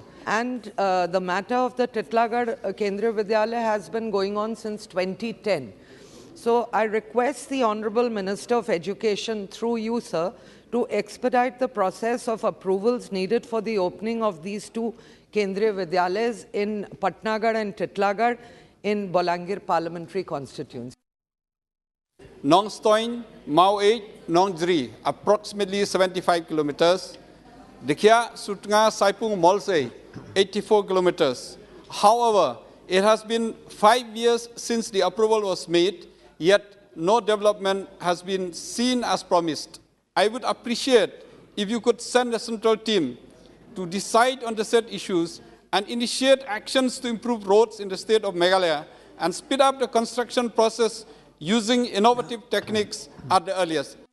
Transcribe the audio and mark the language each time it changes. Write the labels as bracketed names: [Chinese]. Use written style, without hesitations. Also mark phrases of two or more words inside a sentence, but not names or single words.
[English] And the matter of the Titlagarh Kendriya Vidyalaya has been going on since 2010. So I request the Honorable Minister of Education through you, sir, to expedite the process of approvals needed for the opening of these 2 Kendriya Vidyalayas in Patnagarh and Titlagarh in Bolangir parliamentary constituency. Nongstoin, Mau 8, Nongjri, approximately 75 kilometers. Dikhya, Sutnga, Saipung, Molse, 84 kilometers. However, it has been 5 years since the approval was made, yet no development has been seen as promised. I would appreciate if you could send a central team to decide on the said issues and initiate actions to improve roads in the state of Meghalaya and speed up the construction process using innovative techniques at the earliest.